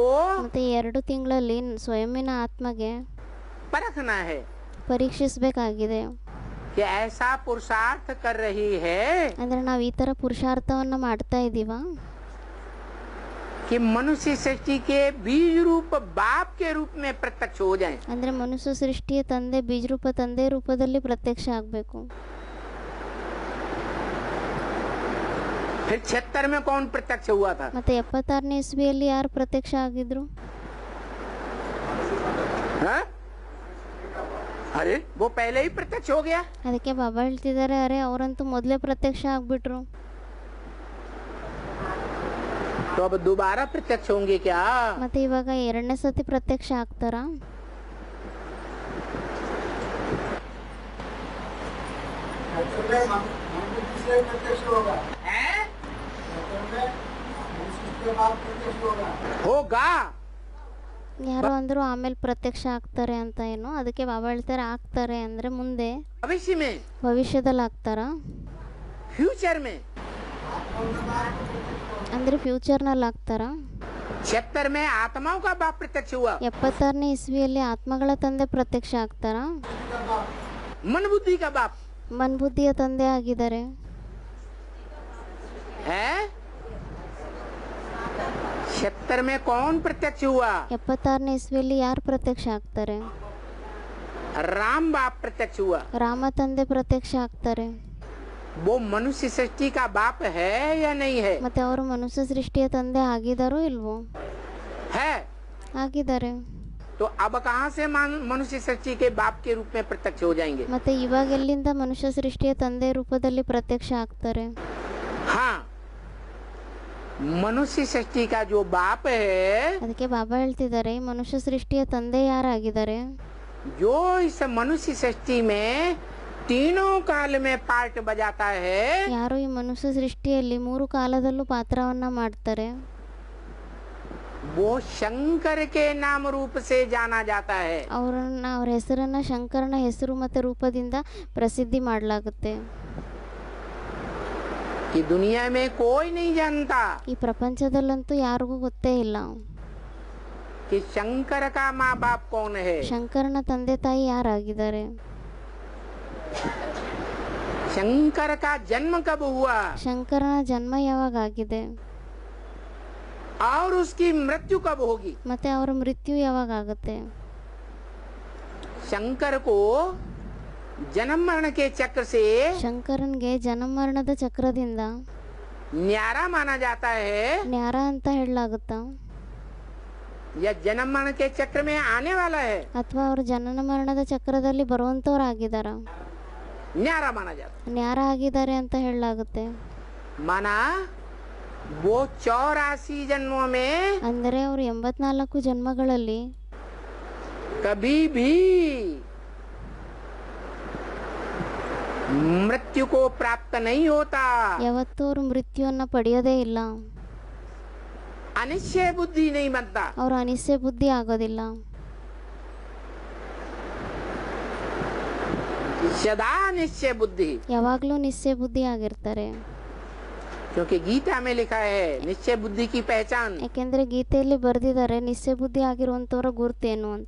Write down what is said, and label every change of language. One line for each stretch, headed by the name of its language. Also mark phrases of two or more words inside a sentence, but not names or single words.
Kannada: ಮತ್ತೆ 2 ತಿಂಗಳಲ್ಲಿ ಸ್ವಯಂನ ಆತ್ಮಗೆ
Hindi: परखना है
Kannada: ಪರೀಕ್ಷಿಸಬೇಕಾಗಿದೆ.
Hindi: कि ऐसा पुरुषार्थ कर रही है
Kannada: ಅಂದ್ರೆ ನಾವು ಈ ತರ ಪುರುಷಾರ್ಥವನ್ನ ಮಾಡ್ತಾ ಇದೀವಾ
Hindi: कि मनुष्य सृष्टि के बीज रूप बाप के रूप में प्रत्यक्ष हो जाएं।
Kannada: ಅಂದ್ರೆ ಮನುಷ್ಯ ಸೃಷ್ಟಿಯ ತಂದೆ ಬೀಜರೂಪ ತಂದೆ ರೂಪದಲ್ಲಿ ಪ್ರತ್ಯಕ್ಷ ಆಗಬೇಕು.
Hindi: फिर 76 में कौन प्रत्यक्ष हुआ था?
Kannada: ಮತ್ತೆ 76ನೇ ಇಸ್ವಿಯಲ್ಲಿ ಯಾರು ಪ್ರತ್ಯಕ್ಷ ಆಗಿದ್ರು?
Hindi: हाँ? अरे वो पहले ही प्रत्यक्ष हो गया।
Kannada: ಅದಕ್ಕೆ ಬಾಬಾ ಹೇಳ್ತಿದ್ದಾರೆ ಅರೆ ಅವರಂತೂ ಮೊದಲೇ ಪ್ರತ್ಯಕ್ಷ ಆಗ್ಬಿಟ್ರು.
Hindi: तो अब दोबारा प्रत्यक्ष होंगे क्या?
Kannada: ಮತ್ತೆ ಇವಾಗ 2ನೇ ಸತಿ ಪ್ರತ್ಯಕ್ಷ ಆಗ್ತಾರಾ?
Hindi: होगा।
Kannada: ಯಾರೋ ಅಂದ್ರು ಆಮೇಲೆ ಪ್ರತ್ಯಕ್ಷ ಆಗ್ತಾರೆ ಅಂತ ಏನೋ, ಅದಕ್ಕೆ ಬಾಬಾ ಹೇಳ್ತಾರೆ ಆಗ್ತಾರೆ ಅಂದ್ರೆ ಮುಂದೆ
Hindi: भविष्य में,
Kannada: ಭವಿಷ್ಯದಲ್ಲಿ ಆಗ್ತಾರಾ?
Hindi: फ्यूचर में।
Kannada: ಅಂದ್ರೆ ಫ್ಯೂಚರ್ನಲ್ಲಿ ಆಗ್ತಾರಾ?
Hindi: 76 में आत्माओं का बाप प्रत्यक्ष हुआ।
Kannada: 76ನೇ ಇಸ್ವಿಯಲ್ಲಿ ಆತ್ಮಗಳ ತಂದೆ ಪ್ರತ್ಯಕ್ಷ ಆಗ್ತಾರಾ?
Hindi: मन बुद्धि का बाप
Kannada: ಮನ್ಬುದ್ಧಿಯ ತಂದೆ ಆಗಿದ್ದಾರೆ.
Hindi: है। 76 में कौन प्रत्यक्ष हुआ?
Kannada: 76ನೇ ಇಸ್ವಿಯಲ್ಲಿ ಯಾರು ಪ್ರತ್ಯಕ್ಷ ಆಗ್ತಾರೆ?
Hindi: राम बाप प्रत्यक्ष हुआ।
Kannada: ರಾಮ ತಂದೆ ಪ್ರತ್ಯಕ್ಷ ಆಗ್ತಾರೆ.
Hindi: वो मनुष्य सृष्टि का बाप है या नहीं है?
Kannada: ಮತ್ತೆ ಅವರು ಮನುಷ್ಯ ಸೃಷ್ಟಿಯ ತಂದೆ ಆಗಿದಾರೋ ಇಲ್ವೋ?
Hindi: है।
Kannada: ಆಗಿದ್ದಾರೆ.
Hindi: तो अब कहाँ से मनुष्य सृष्टि के बाप के रूप में प्रत्यक्ष हो जाएंगे?
Kannada: ಮತ್ತೆ ಇವಾಗ ಎಲ್ಲಿಂದ ಮನುಷ್ಯ ಸೃಷ್ಟಿಯ ತಂದೆ ರೂಪದಲ್ಲಿ ಪ್ರತ್ಯಕ್ಷ ಆಗ್ತಾರೆ?
Hindi: हाँ, मनुष्य सृष्टि का जो बाप है,
Kannada: ಅದಕ್ಕೆ ಬಾಬಾ ಹೇಳ್ತಿದ್ದಾರೆ ಈ ಮನುಷ್ಯ ಸೃಷ್ಟಿಯ ತಂದೆ ಯಾರಾಗಿದ್ದಾರೆ?
Hindi: जो इस मनुष्य सृष्टि में तीनों काल में पार्ट बजाता है,
Kannada: ಯಾರು ಈ ಮನುಷ್ಯ ಸೃಷ್ಟಿಯಲ್ಲಿ 3 ಕಾಲದಲ್ಲೂ ಪಾತ್ರವನ್ನ ಮಾಡ್ತಾರೆ,
Hindi: वो शंकर के नाम रूप से जाना जाता है.
Kannada: ಅವ್ರ ಹೆಸರನ್ನ ಶಂಕರನ ಹೆಸರು ಮತ್ತು ರೂಪದಿಂದ ಪ್ರಸಿದ್ಧಿ ಮಾಡಲಾಗುತ್ತೆ.
Hindi: कि दुनिया में कोई नहीं जानता
Kannada: ಈ ಪ್ರಪಂಚದಲ್ಲಂತೂ ಯಾರಿಗೂ ಗೊತ್ತೇ ಇಲ್ಲ
Hindi: कि शंकर का माँ बाप कौन है,
Kannada: ಶಂಕರನ ತಂದೆ ತಾಯಿ ಯಾರಾಗಿದ್ದಾರೆ,
Hindi: शंकर का जन्म कब हुआ
Kannada: ಶಂಕರನ ಜನ್ಮ ಯಾವಾಗ ಆಗಿದೆ,
Hindi: और उसकी मृत्यु कब होगी.
Kannada: ಮತ್ತೆ ಅವರ ಮೃತ್ಯು ಯಾವಾಗ ಆಗುತ್ತೆ.
Hindi: शंकर को जन्म मरण के चक्र से
Kannada: ಶಂಕರನ್ಗೆ ಜನ್ಮ ಮರಣದ ಚಕ್ರದಿಂದ
Hindi: न्यारा माना जाता है,
Kannada: ನ್ಯಾರ ಅಂತ ಹೇಳಲಾಗುತ್ತಾ,
Hindi: या जन्म मरण के चक्र में आने वाला है,
Kannada: ಅಥವಾ ಅವರು ಜನನ ಮರಣದ ಚಕ್ರದಲ್ಲಿ ಬರುವಂತವ್ರಾಗಿದ್ದಾರ,
Hindi: न्यारा माना जाता
Kannada: ನ್ಯಾರ ಆಗಿದ್ದಾರೆ ಅಂತ ಹೇಳಲಾಗುತ್ತೆ.
Hindi: है. माना वो 84 जन्मों में
Kannada: ಅಂದರೆ ಅವರು 84 ಜನ್ಮಗಳಲ್ಲಿ
Hindi: कभी भी मृत्यु को प्राप्त नहीं होता.
Kannada: ಯಾವತ್ತೂ ಅವರು ಮೃತ್ಯುವನ್ನ ಪಡೆಯೋದೇ ಇಲ್ಲ,
Hindi: अनिश्चय बुद्धि नहीं बनता.
Kannada: ಅವರು ಅನಿಶ್ಚಯ ಬುದ್ಧಿ ಆಗೋದಿಲ್ಲ,
Hindi: सदा निश्चय बुद्धि.
Kannada: ಯಾವಾಗ್ಲೂ ನಿಶ್ಚಯ ಬುದ್ಧಿ ಆಗಿರ್ತಾರೆ.
Hindi: क्योंकि गीता में लिखा है निश्चय बुद्धि की पहचान.
Kannada: ಯಾಕೆಂದ್ರೆ ಗೀತೆಯಲ್ಲಿ ಬರೆದಿದ್ದಾರೆ ನಿಶ್ಚಯ ಬುದ್ಧಿ ಆಗಿರುವಂತವರ ಗುರುತೇನು ಅಂತ.